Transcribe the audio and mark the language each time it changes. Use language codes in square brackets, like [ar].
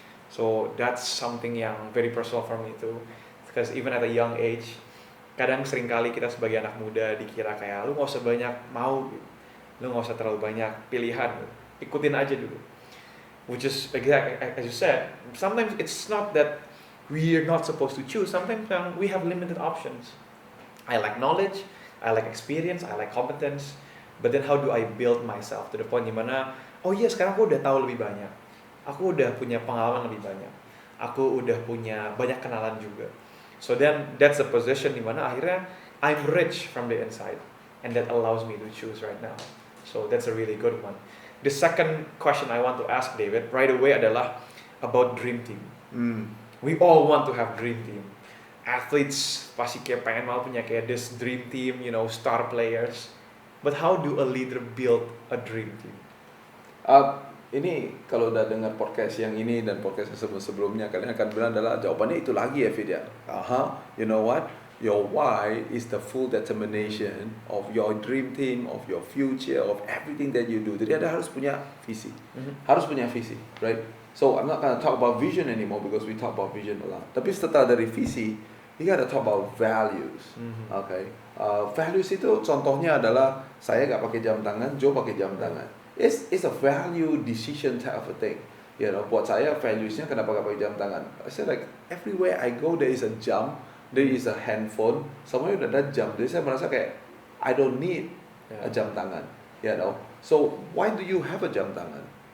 [en] So that's something [id] yang [en] very personal for me too, because even at a young age, [id] kadang seringkali kita sebagai anak muda dikira kayak lu nggak usah banyak mau, lu nggak usah terlalu banyak pilihan, ikutin aja dulu. [en] Which is exactly as you said, sometimes it's not that we are not supposed to choose. Sometimes we have limited options. I like knowledge, I like experience, I like competence. But then how do I build myself to the point [id] dimana, oh iya sekarang aku udah tahu lebih banyak, aku udah punya pengalaman lebih banyak, aku udah punya banyak kenalan juga. [en] So then that's the position [id] dimana akhirnya [en] I'm rich from the inside, and that allows me to choose right now. So that's a really good one. The second question I want to ask David right away adalah about dream team. We all want to have dream team. Athletes [id] pasti kayak pengen mau punya kayak [en] this dream team, you know, star players. But how do a leader build a dream team? [id] Ini kalau udah dengar podcast yang ini dan podcast sebelumnya, kalian akan bilang adalah jawabannya itu lagi ya Vidya. [en] You know what? Your why is the full determination of your dream team, of your future, of everything that you do. [id] Jadi Anda harus punya visi. Harus punya visi, right? [en] So I'm not gonna talk about vision anymore because we talk about vision a lot. [id] Tapi setelah dari visi, [en] you gotta talk about values. Okay? [id] Values itu contohnya adalah saya nggak pakai jam tangan, Joe pakai jam tangan. [en] It's a value decision type of a thing. You know, [id] buat saya valuesnya kenapa nggak pakai jam tangan? [en] I said like everywhere I go there is a jam, there is a handphone, [id] semuanya udah ada jam. Jadi saya merasa kayak [en] I don't need a [id] jam tangan. [en] You know, so why do you have a jam tangan?